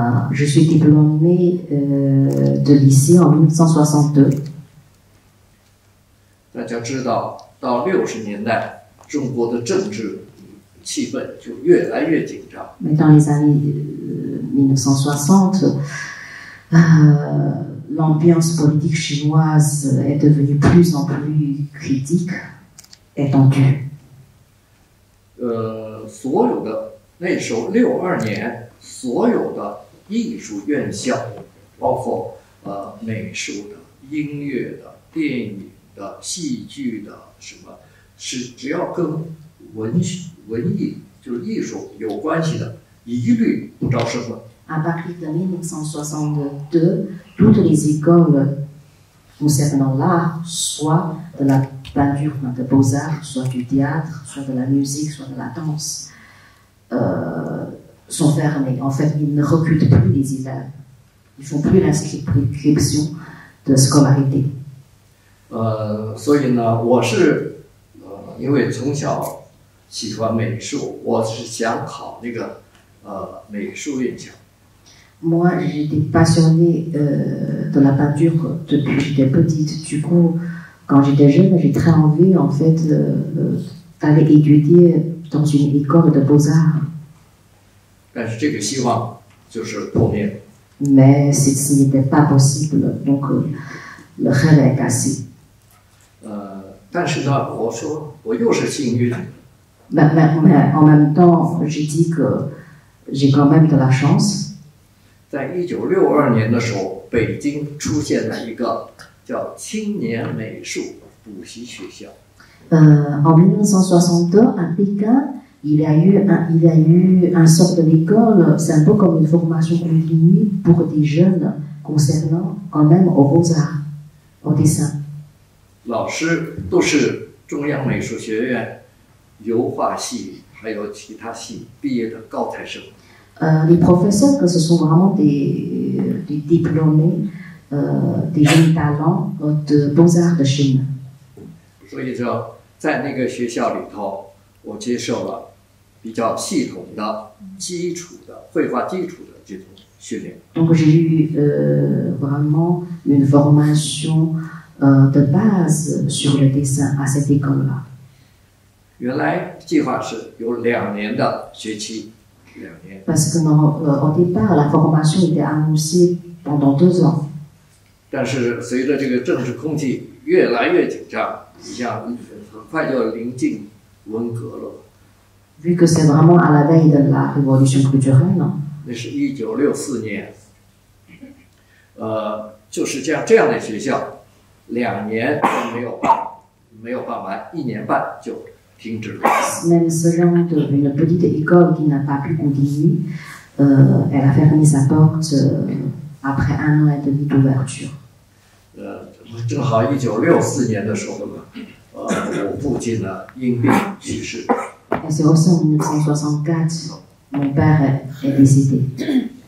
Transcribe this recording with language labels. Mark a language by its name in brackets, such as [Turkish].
[French] Je suis diplômée de lycée en 1962. [Chinese] 大家知道，到60年代，中国的政治气氛就越来越紧张。 [French] Mais dans les années 1960, l'ambiance politique chinoise est devenue plus en plus critique et tendue. [Chinese] 所有的那时候62年，所有的艺术院校，包括美术的、音乐的、电影的、戏剧的，什么是只要跟文艺就是艺术有关系的，一律不招生了。 [French] À partir de 1962, toutes les écoles concernant l'art, soit de la peinture, de beaux-arts, soit du théâtre, soit de la musique, soit de la danse, sont fermées. En fait, ils ne recrutent plus les élèves. Ils ne font plus l'inscription de scolarité. [Chinese] 所以呢，我是因为从小喜欢美术，我是想考那个美术院校。 [French] Moi, j'étais passionnée de la peinture depuis que j'étais petite. Du coup, quand j'étais jeune, j'ai très envie, en fait, d'aller étudier dans une école de beaux-arts. [Chinese] 但是这个希望就是破灭了。 [French] Mais ce n'était pas possible, donc le rêve est cassé. [Chinese] 但是呢，我说我又是幸运。 [French] Mais en même temps, j'ai dit que j'ai quand même de la chance. [Chinese] 在1962年的时候，北京出现了一个叫青年美术补习学校。 [French] En 1962, à Pékin, il y a eu un sort de l'école, c'est un peu comme une formation continue pour des jeunes concernant quand même aux beaux-arts, au dessin. [Chinese] 老师都是中央美术学院油画系还有其他系毕业的高材生。 [French] Les professeurs, que ce sont vraiment des diplômés, des jeunes talents de beaux-arts de Chine. [Chinese] 所以说，在那个学校里头，我接受了比较系统的基础的绘画基础的这种训练。 [French] Donc j'ai eu vraiment une formation de base sur le dessin à cette école-là. [Chinese] 原来计划是有2年的学期，2年。 [French] Parce que au départ, la formation était annoncée pendant 2 ans. [Chinese] 但是随着这个政治空气越来越紧张，你像很快就临近文革了。 [French] Vu que c'est vraiment à la veille de la révolution culturelle. [Chinese] 那是1964年，就是这样的学校，2年都没有办完，1年半就停止了。 [French] Même ce genre d'une petite école qui n'a pas pu continuer, elle a fermé sa porte après 1 an et demi d'ouverture. [Chinese] 正好1964年的时候呢，我父亲呢因病去世。 [French] Et c'est aussi en 1964, mon père est décédé.